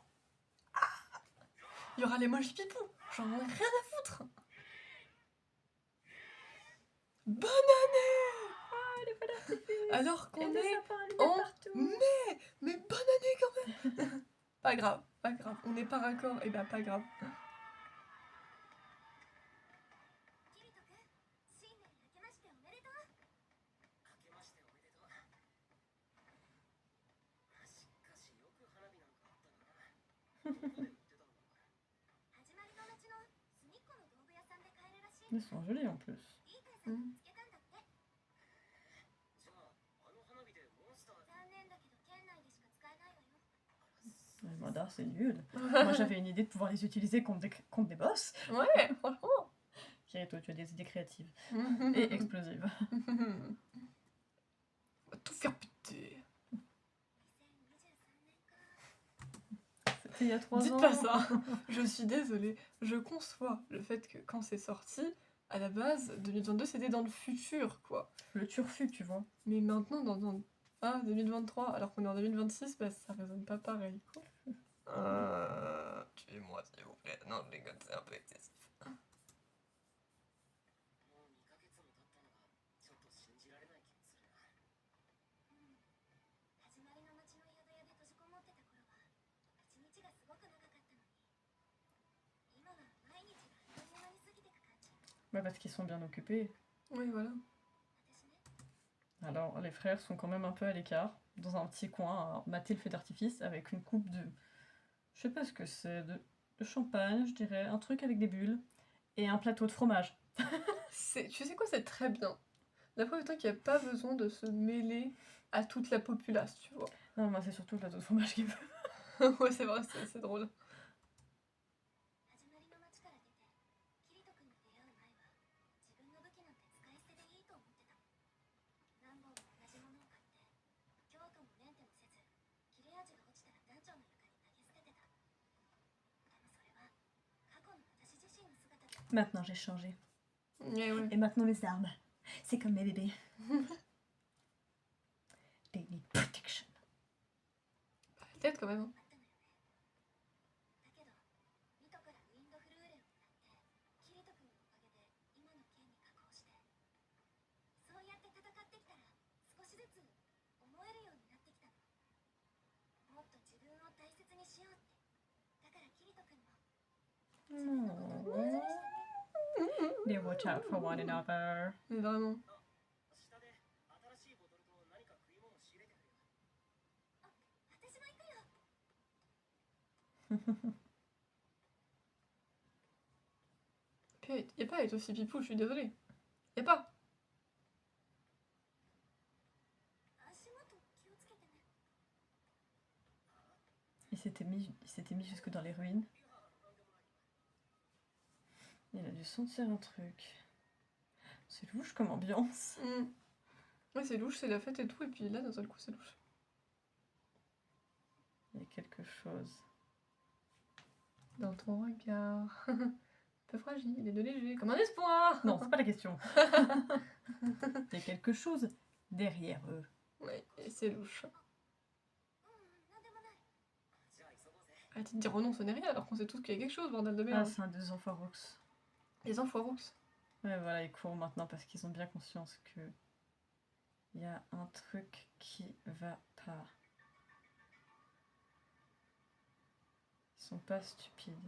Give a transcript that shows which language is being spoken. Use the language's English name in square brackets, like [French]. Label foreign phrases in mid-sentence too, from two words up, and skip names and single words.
[French] Ah, il y aura l'emoji pipou. J'en ai rien à foutre. Bonne année. Ah, les feux d'artifice. Alors Et qu'on des est sapins allumés en partout. mai. Mais bonne année quand même. Pas grave, pas grave. On n'est pas raccord, et bah pas grave. [Japanese] キリト君、新年明けましておめでとう。明けましておめでとう。しかしよく花火なんかあったな。どこで売ってたの？始まりの町の隅っこの道具屋さんで買えるらしい。 [French] Ils sont jolis en plus. [Japanese] いい会社に見つけたんだって。じゃああの花火でモンスター。残念だけど県内でしか使えないわよ。 [French] Les Madars, c'est nul. Moi, j'avais une idée de pouvoir les utiliser contre des boss. Ouais, franchement. Kirito, tu as des idées créatives et explosives. On va tout faire péter. [Japanese] 2023 年か。 [French] C'était il y a 3 Dites ans. pas ça. Je suis désolée. Je conçois le fait que quand c'est sorti, à la base, 2022 c'était dans le futur, quoi. Le turfu, tu vois. Mais maintenant, dans 2023, alors qu'on est en 2026, bah ça résonne pas pareil, quoi. Tuez-moi s'il vous plaît. Non, je rigole, c'est un peu excessif. [Japanese] もう2ヶ月も経ったのがちょっと信じられない気もするな。始まりの町の宿屋で閉じこもってた頃は一日がすごく長かったのに、今は毎日があっという間に過ぎてく [French] Ouais, parce qu'ils sont bien occupés. Oui, voilà. [Japanese] 私ね [French] Alors, les frères sont quand même un peu à l'écart, dans un petit coin, à mater le feu d'artifice avec une coupe de. Je sais pas ce que c'est, de champagne, je dirais, un truc avec des bulles, et un plateau de fromage. Tu sais quoi, c'est très bien. La preuve étant qu'il n'y a pas besoin de se mêler à toute la populace, tu vois. Non, moi, c'est surtout le plateau de fromage qui me fait. Ouais, c'est vrai, c'est drôle. [Japanese] 始まりの町から出てキリト君に出会う前は自分の武器なんて使い捨てでいいと思ってた。何本も同じものを買って強化もメンテもせず切れ味が落ちたら団長の床に投げ捨ててた。でもそれは過去の私自身の姿だ。 [French] Maintenant, j'ai changé. Ouais, ouais. Et maintenant, mes armes. C'est comme mes bébés. [English] They need protection. [French] Peut-être quand même. Hein. [Japanese] あったのよね。だけどミトからウィンドフルーレをもらってキリト君のおかげで今の剣に加工してそうやって戦ってきたら少しずつ思えるようになってきたの。もっと自分を大切にしようって。だからキリト君も自分のことを大事にしてね。 [English] They watch out for one another. [French] Mais vraiment. [Japanese] 下で新しいボトルと何か食い物仕入れてくるよ。私も行くよ。 [French] Puis, y a pas à être aussi pipou, je suis désolée. Y a pas. [Japanese] 足元気をつけてね。 [French] Il s'était mis jusque dans les ruines. Il a dû sentir un truc. C'est louche comme ambiance. Ouais, c'est louche, c'est la fête et tout, et puis là, d'un seul coup, c'est louche. Il y a quelque chose. Dans ton regard. Un peu fragile et de léger, comme un espoir. Non, c'est pas la question. Il y a quelque chose derrière eux. Ouais, et c'est louche. [Japanese] なんでもない。じゃあ急ごうぜ。 [French] Arrêtez de dire oh non, ce n'est rien, alors qu'on sait tous qu'il y a quelque chose, bordel de Ah, merde. c'est un des Enfoirooks. Les enfoirooks. Ouais, voilà, ils courent maintenant parce qu'ils ont bien conscience que il y a un truc qui va pas. Ils sont pas stupides.